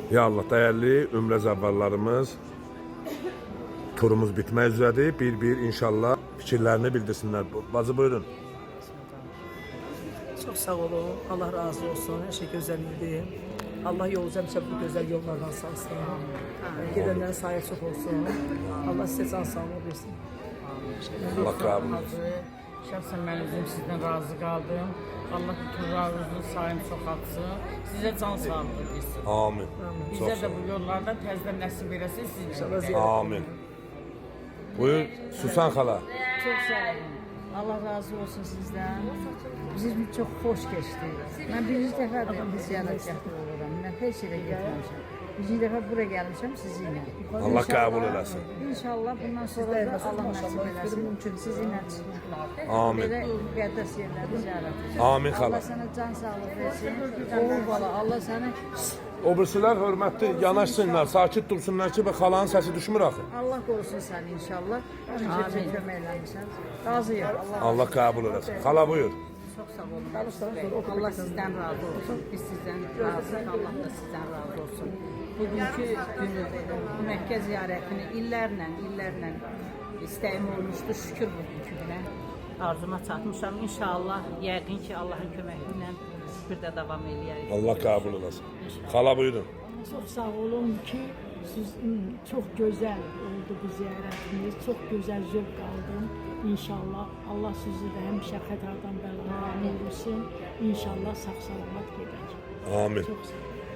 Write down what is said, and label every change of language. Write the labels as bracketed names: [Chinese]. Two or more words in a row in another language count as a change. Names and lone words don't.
[Azerbaijani] Ya Allah, dəyərli ümrə zəvvallarımız, turumuz bitmək üzrədir. Bir inşallah fikirlərini bildirsinlər. Bacı buyurun. [Turkish] Çok sağ olun. Allah razı olsun. Her şey güzelliği. Allah yolunuzu hemşe bu güzel yollardan salsın. Gidenlerin sayı çok olsun. Allah size can sağlığı versin. Allah kabul etsin. [Azerbaijani] Şəxsən mən özüm sizdən razı qaldım. Allah turlarınızın sayını çoxaltsın. Sizə can sağlığı versin. Amin. Bizə də bu yollardan təzədən nəsib eləsin sizin. Amin. Buyur Susan xala. [Turkish] Çok sağ olun. Allah razı olsun sizden. Bizim çok hoş geçti. Ben birinci defa bir ziyaret yapıyorum. Ben her şeyle gitmişim. Birinci defa buraya gelmişim sizinle. [Azerbaijani] Allah kabul eləsin. İnşallah bundan sonra da Allah nasip eləsin. [Turkish] Sizinle Amin. böyle müqəddəs yerleri ziyaret edeceğim. [Azerbaijani] Amin xala. [Turkish] Allah sana can sağlık versin. Oğul bala Allah sana [Azerbaijani] O birisilər hörmətli yanaşsınlar, sakit dursunlar ki, xalanın səsi düşmür axı. [Turkish] Allah korusun seni inşallah. Amin. [Azerbaijani] Köməkləmişsən. Razıyım. Allah kabul eləsin. Xala buyur. Çox sağ olun. Allah sizdən razı olsun. Biz sizdən razıyıq. Allah da sizdən razı olsun. Bugünkü günü, bu Məkkə ziyarətini illərlə istəyim olmuşdu. Şükür bugünkü günə arzuma çatmışam. İnşallah, yəqin ki, Allahın köməyi ilə bir də davam eləyərik. Allah kabul eləsin. Xala buyurun. [Turkish] Çok sağ olun ki siz çok güzel oldu bu ziyaretiniz. Çok güzel zevk aldım. İnşallah Allah sizi de hemşe xətadan bəladan eylesin. [Azerbaijani] İnşallah sağ salamat gedək. Amin. [Turkish] Çok sağ olun.